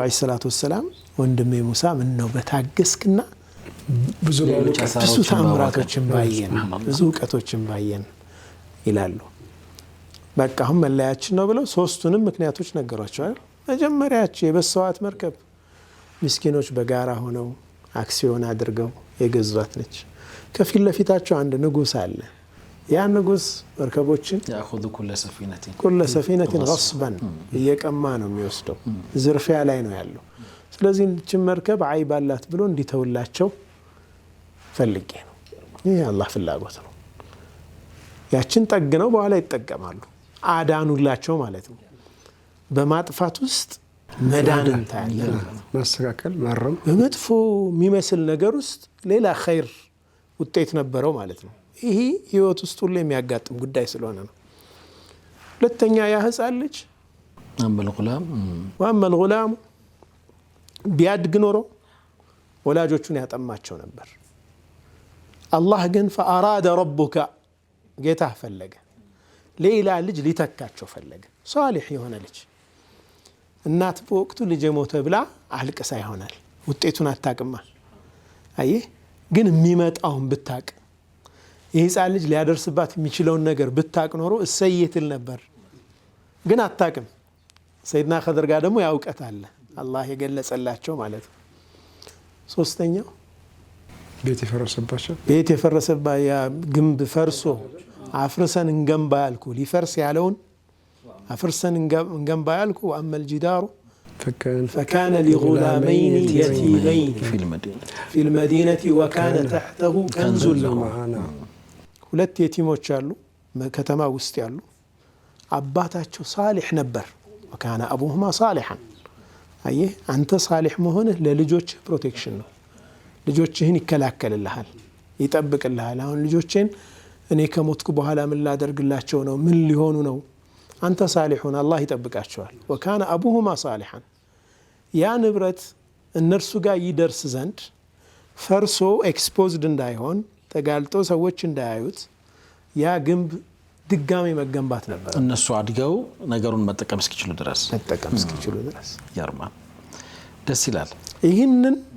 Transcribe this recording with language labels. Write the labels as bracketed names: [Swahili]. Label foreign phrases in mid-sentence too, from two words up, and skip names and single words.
[Arabic] عليه الصلاة والسلام [Amharic] ወንድሜ ሙሳ ምን ነው በታገስክና ብዙ ተአምራቶችን ባየን፣ ብዙ እውቀቶችን ባየን ይላሉ። በቃ አሁን መለያችን ነው ብለው ሶስቱንም ምክንያቶች ነገሯቸዋል። መጀመሪያቸው የበሰዋት መርከብ ምስኪኖች በጋራ ሆነው አክሲዮን አድርገው የገዟት ነች። ከፊት ለፊታቸው አንድ ንጉሥ አለ። ያ ንጉስ መርከቦችን [Arabic] ያخذ كل سفينة غصبا [Amharic] እየቀማ ነው የሚወስደው ዝርፊያ ላይ ነው ያለው ስለዚህ እቺን መርከብ አይባላት ብሎ እንዲተውላቸው ፈልጌ ነው ይሄ አላህ ፍላጎት ነው ያችን ጠግነው በኋላ ይጠቀማሉ አዳኑላቸው ማለት ነው በማጥፋት ውስጥ መዳንን ታያለ ማስተካከል ማረም በመጥፎ የሚመስል ነገር ውስጥ ሌላ ኸይር ውጤት ነበረው ማለት ነው ይሄ ህይወት ውስጥ ሁሉ የሚያጋጥም ጉዳይ ስለሆነ ነው ሁለተኛ ያ ህፃን ልጅ [Arabic] وأما الغلام [Amharic] ቢያድግ ኖሮ ወላጆቹን ያጠማቸው ነበር አላህ ግን [Arabic] فأراد ربك [Amharic] ጌታ ፈለገ ሌላ ልጅ ሊተካቸው ፈለገ ሷሊህ የሆነ ልጅ እናት በወቅቱ ልጅ ሞተ ብላ አልቅሳ ይሆናል ውጤቱን አታቅማ አየህ ግን የሚመጣውን ብታቅ ይህፃን ልጅ ሊያደርስባት የሚችለውን ነገር ብታቅ ኖሮ እሰይትል ነበር ግን አታቅም ሰይድና ኸድር ጋር ደግሞ ያውቀት አለ አላህ የገለጸላቸው ማለት ነው ሶስተኛው ቤት የፈረሰባ ያ ግንብ ፈርሶ አፍርሰን እንገንባ ያልኩ ሊፈርስ ያለውን አፍርሰን እንገንባ ያልኩ [Arabic] وأما الجدار فكان لغلامين يتيمين في المدينة وكان تحته كنز لهما [Amharic] ሁለት የቲሞች አሉ ከተማ ውስጥ ያሉ አባታቸው صالح ነበር [Arabic] وكان أبوهما [Amharic] صالحا አየህ አንተ صالح መሆንህ ለልጆች ፕሮቴክሽን ነው ልጆችህን ይከላከልልሃል ይጠብቅልሃል አሁን ልጆችን እኔ ከሞትኩ በኋላ ምን ላደርግላቸው ነው ምን ሊሆኑ ነው አንተ [Arabic] صالحون الله [Amharic] ይጠብቃቸዋል [Arabic] وكان أبوهما صالحا [Amharic] ያ ንብረት እነርሱ ጋር ይደርስ ዘንድ ፈርሶ ኤክስፖዝድ እንዳይሆን ተጋልጦ ሰዎች እንዳያዩት ያ ግንብ ድጋሚ መገንባት ነበር እነሱ አድገው ነገሩን መጠቀም እስኪችሉ ድረስ ያርማ ደስ ይላል ይህንን